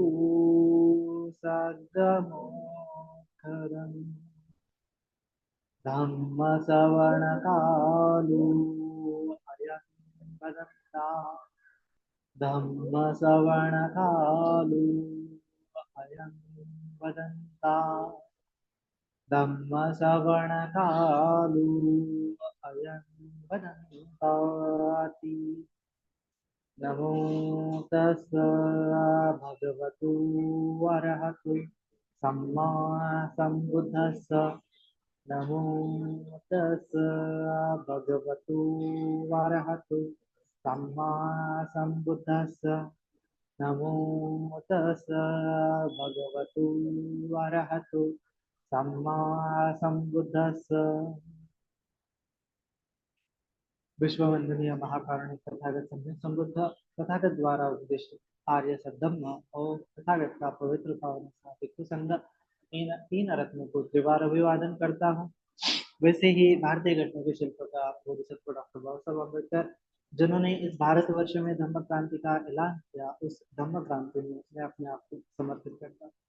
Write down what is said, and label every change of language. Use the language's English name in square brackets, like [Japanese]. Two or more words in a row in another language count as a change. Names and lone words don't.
[Pali] सद्गमोत्तरम् धम्मश्रवणकालो अयं वदन्ता धम्मश्रवणकालो अयं वदन्ता धम्मश्रवणकालो अयं वदन्ताति। नमो तस् भगवतो अरहतो सम्मा सम्बुद्धस्स नमो तस् भगवतो अरहतो सम्मा सम्बुद्धस्स नमो तस् भगवतो अरहतो सम्मा सम्बुद्धस्स। [Hindi] विश्ववंदनीय महाकारुणिक तथागत संबुद्ध तथागत द्वारा उपदिष्ट आर्य सद्धम्म और तथागत का पवित्र पावन भिक्षु संघ इन तीन रत्नों को त्रिवार अभिवादन करता हूँ। वैसे ही भारतीय घटना के शिल्पकार बोधिसत्व डॉक्टर बाबा साहब अम्बेडकर जिन्होंने इस भारतवर्ष में धम्म क्रांति का ऐलान किया, उस धम्म क्रांति में मैं अपने आप को समर्पित करता हूँ।